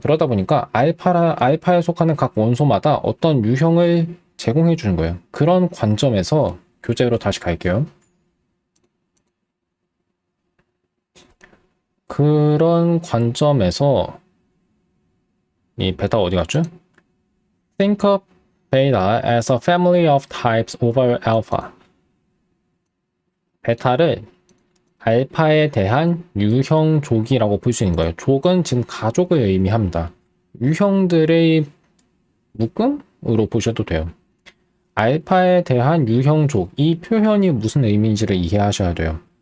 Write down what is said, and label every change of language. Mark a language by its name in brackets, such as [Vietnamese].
[Korean] 그러다 보니까 알파에 속하는 각 원소마다 어떤 유형을 제공해 주는 거예요. 그런 관점에서 교재로 다시 갈게요. 그런 관점에서 이 베타 어디 갔죠? [English] Think of beta as a family of types over alpha. [Korean] 베타를 알파에 대한 유형족이라고 볼 수 있는 거예요. 족은 지금 가족을 의미합니다. 유형들의 묶음으로 보셔도 돼요. 알파에 대한 유형족, 이 표현이 무슨 의미인지를 이해하셔야 돼요.